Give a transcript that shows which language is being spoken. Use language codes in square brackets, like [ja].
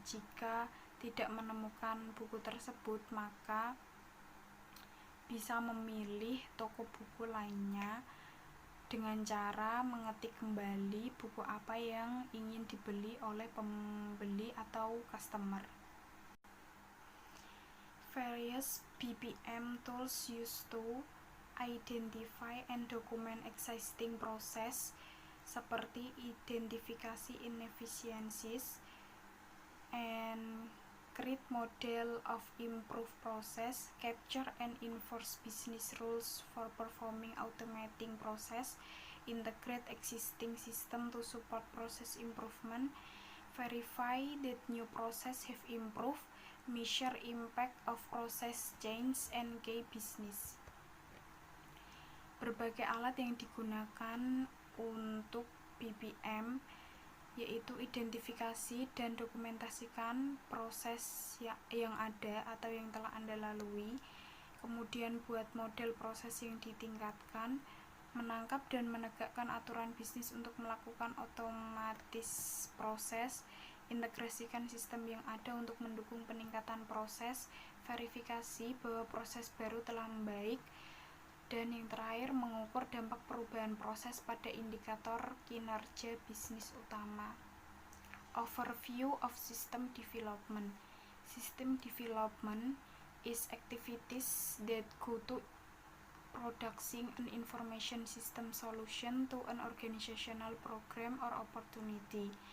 [id] Jika tidak menemukan buku tersebut, maka bisa memilih toko buku lainnya dengan cara mengetik kembali buku apa yang ingin dibeli oleh pembeli atau customer. [en] Various BPM tools used to identify and document existing process [id] seperti identifikasi [en] inefficiencies and create model of improved process, capture and enforce business rules for performing automating process, integrate existing system to support process improvement, verify that new process have improved, measure impact of process change and key business. [id] Berbagai alat yang digunakan untuk BPM yaitu identifikasi dan dokumentasikan proses yang ada atau yang telah Anda lalui, kemudian buat model proses yang ditingkatkan, menangkap dan menegakkan aturan bisnis untuk melakukan otomatis proses, integrasikan sistem yang ada untuk mendukung peningkatan proses, verifikasi bahwa proses baru telah membaik, dan yang terakhir mengukur dampak perubahan proses pada indikator kinerja bisnis utama. [en] Overview of system development. System development is activities that go to producing an information system solution to an organizational program or opportunity.